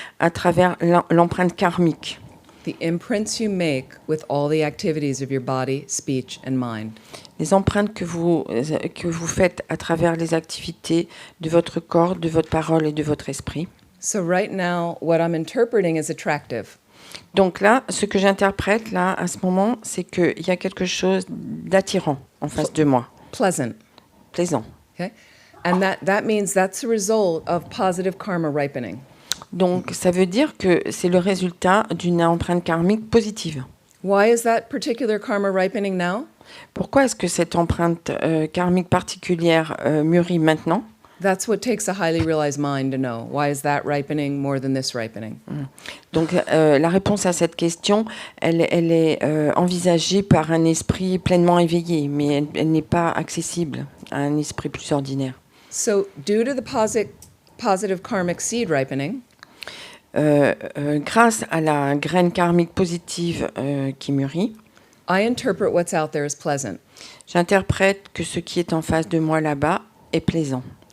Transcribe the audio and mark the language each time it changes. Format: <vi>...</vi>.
<fr>À travers l'empreinte karmique.</fr> <en>The imprints you make with all the activities of your body, speech, and mind.</en> <fr>Les empreintes que vous faites à travers les activités de votre corps, de votre parole et de votre esprit.</fr> <en>So right now, what I'm interpreting is attractive.</en> <fr>Donc là, ce que j'interprète là, à ce moment, c'est qu'il y a quelque chose d'attirant en face de moi,</fr> <en>Pleasant.</en> <fr>plaisant.</fr> <en>Okay? And that means that's the result of positive karma ripening.</en> <fr>Donc ça veut dire que c'est le résultat d'une empreinte karmique positive.</fr> <en>Why is that particular karma ripening now?</en> <fr>Pourquoi est-ce que cette empreinte karmique particulière mûrit maintenant?</fr> <en>That's what takes a highly realized mind to know. Why is that ripening more than this ripening?</en> <fr>Donc la réponse à cette question, elle est envisagée par un esprit pleinement éveillé, mais elle n'est pas accessible à un esprit plus ordinaire.</fr> <en>So due to the positive karmic seed ripening,</en> <fr>Grâce à la graine karmique positive qui mûrit,</fr> <en>I interpret what's out there as pleasant.</en> <fr>j'interprète que ce qui est en face de moi là-bas est plaisant.</fr>